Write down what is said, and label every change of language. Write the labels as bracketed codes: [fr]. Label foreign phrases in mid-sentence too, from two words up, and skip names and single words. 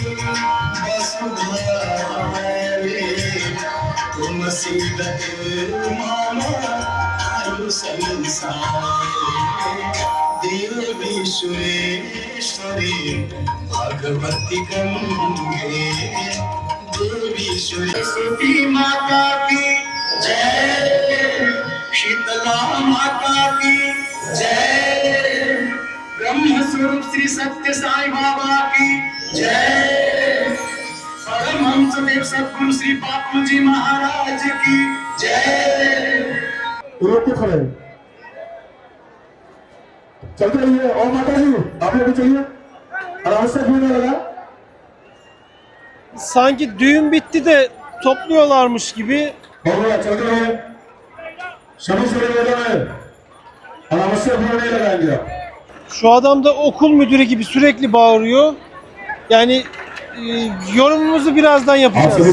[sa] वसुधारे तुम सीदत मामा संसारे देवी सुरेश्वरी भगवती [hi] गंगे देवी सरस्वती माता की जय शीतला माता की जय ब्रह्म स्वरूप श्री सत्य साई बाबा की जय परमहंस देव सद्गुरु श्री बापू जी महाराज की जय। रोके खड़े चलते रहिए। और माता जी आप लोग भी चलिए, आराम से घूमने लगा। [tr] Sanki düğün bitti de topluyorlarmış gibi. [hi] और चलते रहिए, सभी से रहे, आराम से घूमने लगाएंगे आप। [tr] Şu adam da okul müdürü gibi sürekli bağırıyor. Yani yorumumuzu birazdan [hi] आप सभी [tr] yapacağız.